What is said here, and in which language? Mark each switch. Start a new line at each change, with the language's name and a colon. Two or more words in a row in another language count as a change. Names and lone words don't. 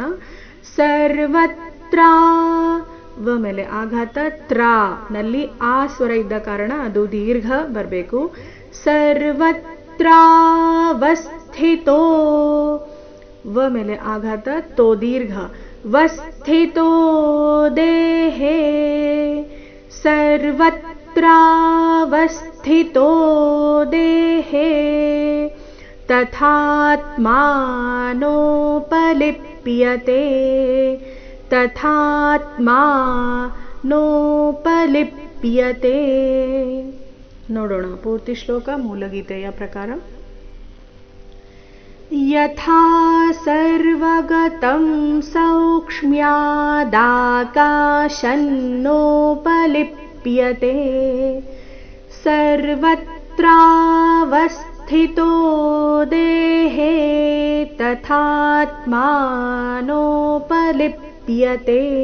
Kannada: ಸರ್ವತ್ರ ವ ಮೇಲೆ ಆಘಾತ ತ್ರ ನಲ್ಲಿ ಆ ಸ್ವರ ಇದ್ದ ಕಾರಣ ಅದು ದೀರ್ಘ ಬರಬೇಕು. ಸರ್ವತ್ರಾವಸ್ಥಿತೋ ವ ಮೇಲೆ ಆಘಾತ ತೋ ದೀರ್ಘ
Sanskrit: वस्थितो देहे सर्वत्रावस्थितो देहे तथात्मानोपलिप्यते तथात्मानोपलिप्यते.
Kannada: ನೋಡೋಣ ಪೂರ್ತಿ ಶ್ಲೋಕ ಮೂಲಗೀತೆಯ ಪ್ರಕಾರ.
Sanskrit: यथा सर्वगतं सौक्ष्म्यादाकाशन्नोपलिप्यते सर्वत्रावस्थितो देहे तथात्मानोपलिप्यते.